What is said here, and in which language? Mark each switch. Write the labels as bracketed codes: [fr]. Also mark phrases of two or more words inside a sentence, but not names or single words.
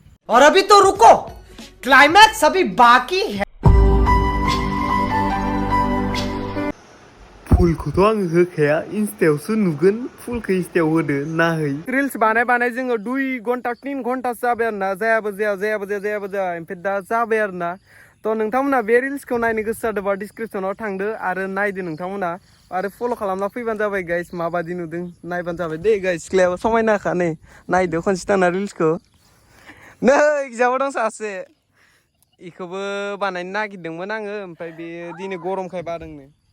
[hi] और अभी तो रुको, क्लाइमैक्स अभी बाकी है। [brx] फुलखौथ' आङो होखाया इन्स्टायावसो नुगोन फुलखौ इन्स्टायाव होदो नाहै रिल्स बानाय जोङो 2 घन्टा 3 घन्टासो जाबाय आरो ना जायाबो जाया ओमफ्राय दा जाबाय आरो ना थ' नोंथांमोना बे रिल्सखौ नायनो गोसो जादोंबा डिसक्रिपसनाव थांदो आरो नायदो नोंथांमोना आरो फल' खालामना फैबानो जाबाय गाइस माबादि नुदों नायबानो जाबाय दे गाइस सिख्लायाबो समायनाखा नै नायदो खनसे थांना रिल्सखौ नै गिजाबो दं सासे इखौबो बानायनो नागिरदोंमोन आङो ओमफ्राय बे दिनै गरमखाय बादोंनो